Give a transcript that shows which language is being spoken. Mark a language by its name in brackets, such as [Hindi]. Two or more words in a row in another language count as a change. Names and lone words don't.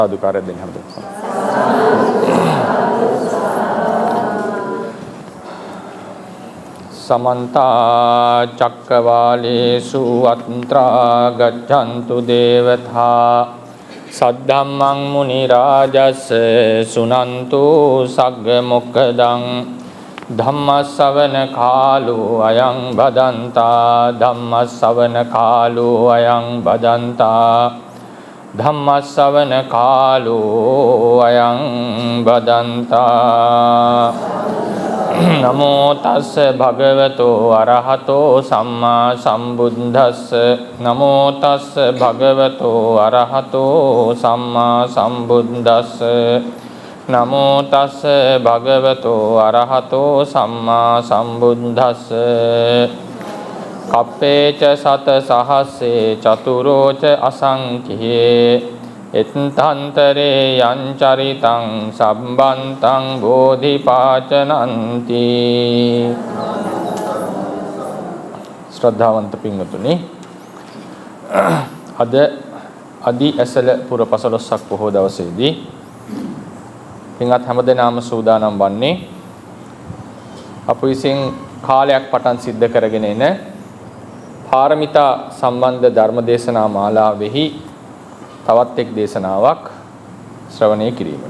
[Sinhala] සාදුකාරය දෙන්න හැමදෙම. [Pali] समन्त चक्रवालेषु अत्रा गच्छन्तु देवता सद्धम्मं मुनिराजस्य सुनन्तु सग्गमुक्खदं धम्मश्रवण कालो अयं भदन्ता धम्मश्रवण कालो अयं भदन्ता धम्मश्रवण कालो अयं भदन्ता नमो तस् भगवतो अरहतो सम्मा सम्बुद्धस्स नमो तस् भगवतो अरहतो सम्मा सम्बुद्धस्स नमो तस् भगवतो अरहतो सम्मा सम्बुद्धस्स कप्पेच सत सहस्रे चतुरोच असंख्ये එත්තන්තරේ යංචරිතං සම්බන්තං බෝධිපාචනන්ති. [Sinhala] ශ්‍රද්ධාවන්ත පින්වතුනි, අද අදි ඇසල පුර පසළොස්වක පොහොව දවසේදී පින්වත් හැමදෙනාම සූදානම් වන්නේ අප විසින් කාලයක් පටන් සිද්ධ කරගෙන එන පාරමිතා සම්බන්ධ ධර්මදේශනා මාලාවෙහි තවත් එක් දේශනාවක් ශ්‍රවණය කිරීමට.